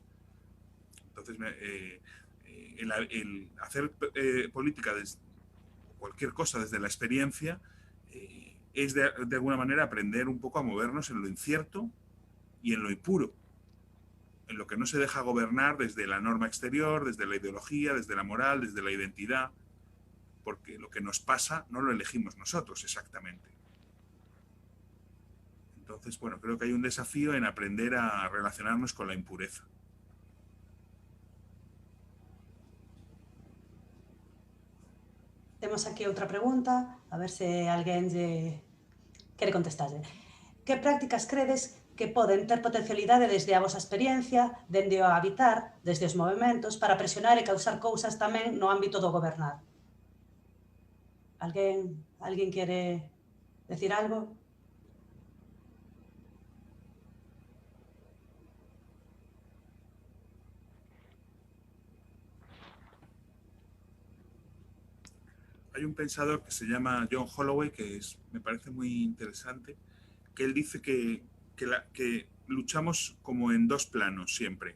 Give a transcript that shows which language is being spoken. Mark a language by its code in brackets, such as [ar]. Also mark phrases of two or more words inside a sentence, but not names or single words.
[es] Entonces, el hacer política, cualquier cosa desde la experiencia, es de alguna manera aprender un poco a movernos en lo incierto y en lo impuro, en lo que no se deja gobernar desde la norma exterior, desde la ideología, desde la moral, desde la identidad, porque lo que nos pasa no lo elegimos nosotros exactamente. Entonces, bueno, creo que hay un desafío en aprender a relacionarnos con la impureza. [gl] Temos aquí outra pregunta, a ver se alguén lle quere contestarlle. Que prácticas credes que poden ter potencialidade desde a vosa experiencia, dende o habitar, desde os movimentos, para presionar e causar cousas tamén no ámbito do gobernar? Alguén quere decir algo? [es] Hay un pensador que se llama John Holloway, que me parece muy interesante, que él dice que luchamos como en dos planos siempre.